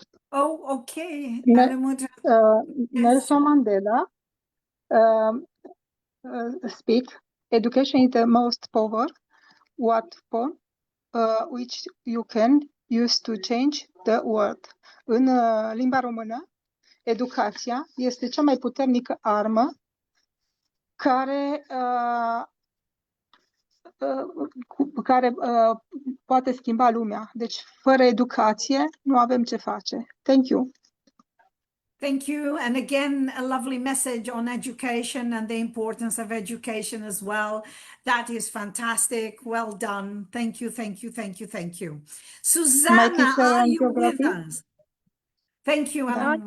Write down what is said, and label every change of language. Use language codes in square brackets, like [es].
[en] Okay. Nelson Mandela speak. Education is the most power weapon which you can use to change the world. [ro] În limba română, educația este cea mai puternică armă care poate schimba lumea. Deci, fără educație, nu avem ce face. [en] Thank you. Thank you. And again, a lovely message on education and the importance of education as well. That is fantastic. Well done. Thank you, thank you, thank you, thank you. Susanna, are you with us? Thank you, Alan.